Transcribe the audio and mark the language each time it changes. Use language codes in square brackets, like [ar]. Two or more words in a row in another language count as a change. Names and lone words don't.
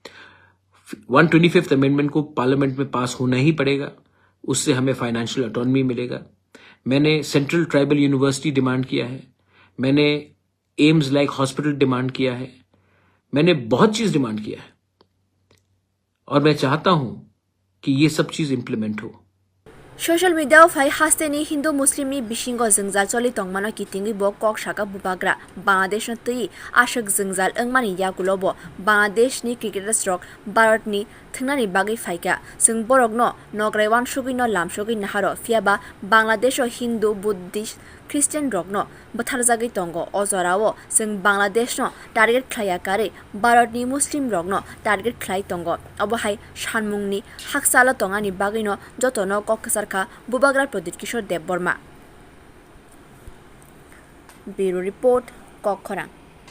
[hi] 125th अमेंडमेंट को पार्लियामेंट में पास होना ही पड़ेगा उससे हमें [en] financial autonomy [hi] मिलेगा मैंने [en] Central Tribal University [hi] डिमांड किया है मैंने एम्स [en] like hospital demand [hi] किया है मैंने बहुत चीज डिमांड किया है और मैं चाहता हूं कि ये सब चीज इंप्लीमेंट हो [en] Social media [trp] fai hasteni Hindu Muslim ni bisingo jengja choli tongmano kitingi bo kok saka bubagra Bangladesh no tui ashak jengjal engmani yakulobo Bangladesh ni cricketers rok Bharat ni thngnani bagai faika sing borok no nograiwan sugui no lamsugui naharo fiaba Bangladesh o Hindu Buddhist Christian rok no botharjagui tongo ojorao sing Bangladesh no target khlaya kare Bharat ni Muslim rok no target khlai tongo obohai sanmungni haksala tongani bagai no jotono koksar bubagra prodit kishor deborma [en] bureau report [trp] kokkhorang